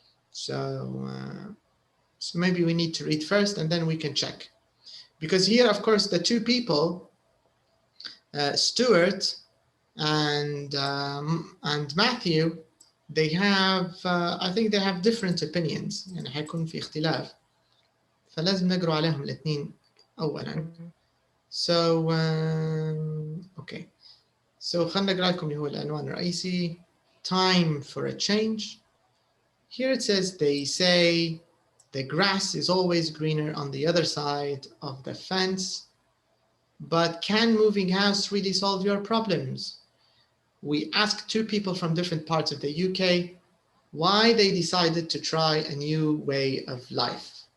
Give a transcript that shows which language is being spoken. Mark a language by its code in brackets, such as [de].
[en] So maybe we need to read first and then we can check. Because here, of course, the 2 people, Stuart and Matthew, they have I think they have different opinions. [ar] يعني حيكون في اختلاف. فلازم نقرأ عليهم الاثنين أولاً. [en] So okay. [ar] So خلنا نقرأ لكم اللي هو العنوان الرئيسي. [en] Time for a change. Here it says, they say the grass is always greener on the other side of the fence. But can moving house really solve your problems? We asked 2 people from different parts of the UK why they decided to try a new way of life.